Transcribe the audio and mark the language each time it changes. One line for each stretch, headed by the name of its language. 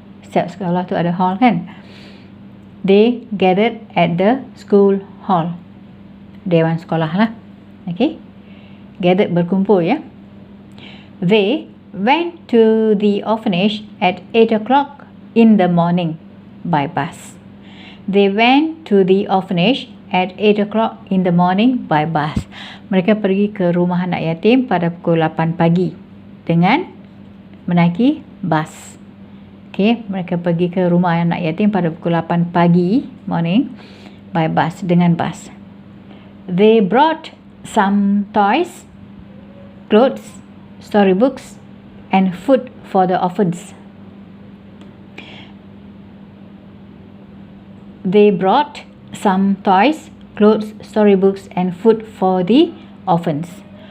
Malay: Setiap sekolah tu ada hall kan.
English: They gathered at the school hall.
Malay: Dewan sekolah lah.
English: Okay. Gathered,
Malay: berkumpul ya.
English: They went to the orphanage at 8 o'clock in the morning by bus. They went to the orphanage at 8 o'clock in the morning by bus.
Malay: Mereka pergi ke rumah anak yatim pada pukul 8 pagi dengan menaiki bas. Okay, mereka pergi ke rumah anak yatim pada pukul 8 pagi,
English: morning, by bus,
Malay: dengan bas.
English: They brought some toys, clothes, storybooks, and food for the orphans. They brought some toys, clothes, storybooks and food for the orphans.